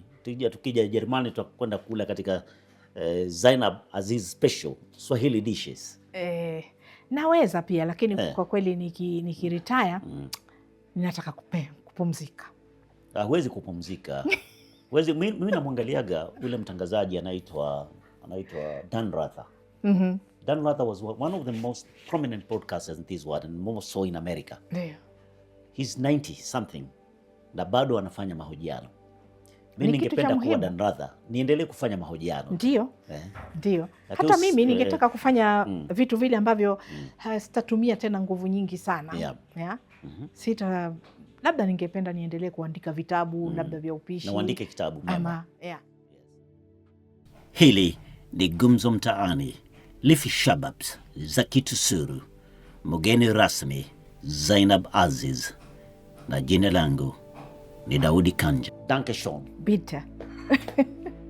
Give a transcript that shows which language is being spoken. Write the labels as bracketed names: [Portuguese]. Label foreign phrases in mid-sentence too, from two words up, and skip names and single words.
[Swahili] Tukija Ujerumani tutakwenda kula katika Zainab Aziz [English] special Swahili dishes. [Swahili] Naweza pia, lakini kwa kweli nikiretire ninataka kupumzika. Huwezi kupumzika. Mimi namwangaliaga ule mtangazaji anaitwa Dan Rather. [English] Dan Rather was one of the most prominent podcasters in this world and more so in America. He's 90 something [Swahili] na bado anafanya mahojiano. Mimi ningependa kuwa Dan Rather, niendelee kufanya mahojiano. Ndio. Ndio. Hata mimi ningetaka kufanya vitu vile ambavyo sitatumia tena nguvu nyingi sana. Labda ningependa niendelee kuandika vitabu labda vya upishi. Na uandike kitabu mama. Hili ni Gumzo Mtaani. Lifi Shababs, Zaki Tusuru, mgeni rasmi Zainab Aziz, na jina langu ni Daudi Kanja. [German] Danke schön. Bitte.